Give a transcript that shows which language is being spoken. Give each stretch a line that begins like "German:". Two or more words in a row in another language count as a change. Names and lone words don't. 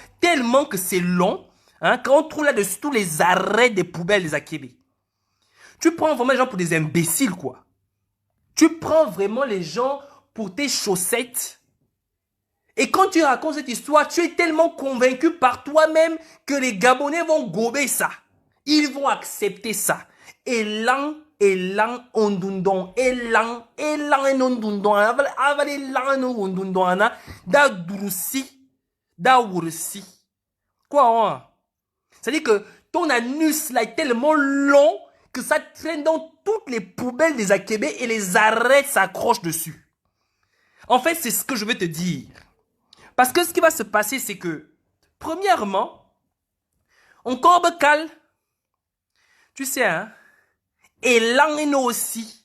French: Tellement que c'est long, quand on trouve là-dessus tous les arrêts des poubelles des Akébé. Tu prends vraiment les gens pour des imbéciles, quoi. Tu prends vraiment les gens pour tes chaussettes. Et quand tu racontes cette histoire, tu es tellement convaincu par toi-même que les Gabonais vont gober ça. Ils vont accepter ça.
Fang: Elan, elan, ondundon, elan, elan, ondundon, avale elan, ondundon, da durusi, da wursi.
French: Quoi, hein? C'est-à-dire que ton anus là est tellement long que ça traîne dans toutes les poubelles des Akébé et les arêtes s'accrochent dessus. En fait, c'est ce que je vais te dire. Parce que ce qui va se passer, c'est que, premièrement, encore becal, tu sais, hein, élan et nous aussi.